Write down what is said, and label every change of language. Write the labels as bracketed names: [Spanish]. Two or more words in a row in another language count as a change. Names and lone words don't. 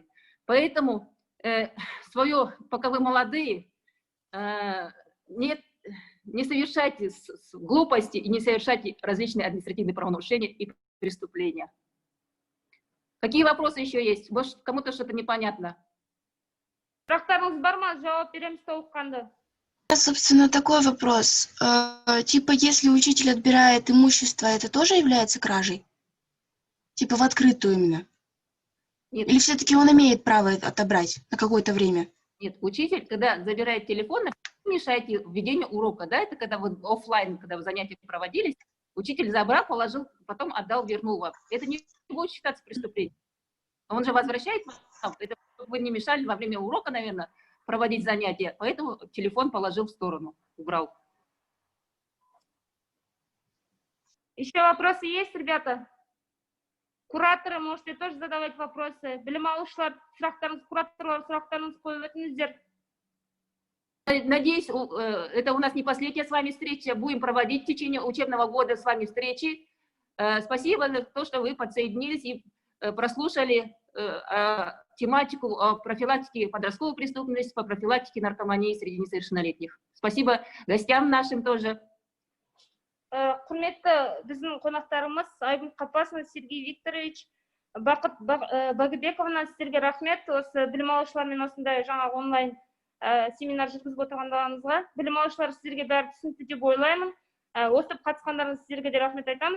[Russian] Поэтому пока вы молодые, не совершайте глупости и не совершайте различные административные правонарушения и преступления. Какие вопросы еще есть? Может, кому-то что-то непонятно? [Kazakh] Сұрақтарыңыз бар ма? Жауап береміз толыққанды. [Russian] Собственно, такой вопрос. Типа, если учитель отбирает имущество, это тоже является кражей? Типа в открытую именно? Нет. Или все-таки он имеет право отобрать на какое-то время? Нет, учитель, когда забирает телефон, мешаете введению урока, да, это когда вы офлайн, когда вы занятия проводились, учитель забрал, положил, потом отдал, вернул вам. Это не будет считаться преступлением. Он же возвращает вам, это вы не мешали во время урока, наверное, проводить занятия, поэтому телефон положил в сторону, убрал. Еще вопросы есть, ребята? Кураторы, можете тоже задавать вопросы. [Kazakh] Білім алушылар, кураторлар, сұрақтарыңыз қойып өтіңіздер. [Russian] Надеюсь, это у нас не последняя с вами встреча. Будем проводить в течение учебного года с вами встречи. Спасибо за то, что вы подсоединились и прослушали тематику о профилактике подростковой преступности, по профилактике наркомании среди несовершеннолетних. Спасибо гостям нашим тоже. [Kazakh] Құрметті біздің қонақтарымыз Айгүл Қапасова, Сергей Викторович, Бақыт Багыбековна, сіздерге рахмет. Осы білім алушылармен осындай жаңа онлайн семинар жүргізіп отырғандарыңызға. Білім алушылар сіздерге бәрі түсінікті деп ойлаймын. Осы қатысқандарыңыз сіздерге де рахмет айтамыз.